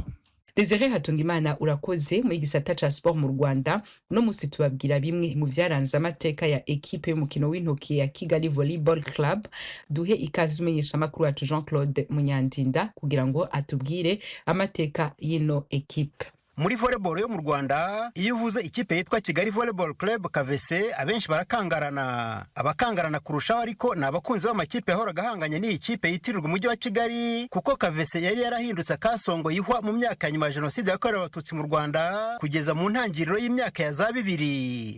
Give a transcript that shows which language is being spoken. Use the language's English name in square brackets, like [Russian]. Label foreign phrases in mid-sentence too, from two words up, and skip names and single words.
[Rundi] Desire Hatungimana urakoze. Muri gisata ca sport mu Rwanda no musi tubabwira bimwe mu vyaranze amateka ya equipe y'umukino w'intoki ya Kigali Volleyball Club. Duhe ikaze umenyesha makuru wacu Jean-Claude Munyandinda kugira ngo atubwire amateka y'ino equipe. [Kinyarwanda] Muri volleyball yo mu Rwanda iyo uvuze ikipe yitwa Kigali Volleyball Club KVC abenshi barakangarana. Abakangarana kurushaho ariko ni abakunzi b'amakipe yahoraga ahanganye n'iyi kipe yitirirwa umujyi wa Kigali, kuko KVC yari yarahindutse kasongo yihwa mu myaka ya nyuma ya Jenoside yakorewe Abatutsi mu Rwanda kugeza mu ntangiriro y'imyaka ya za 2000.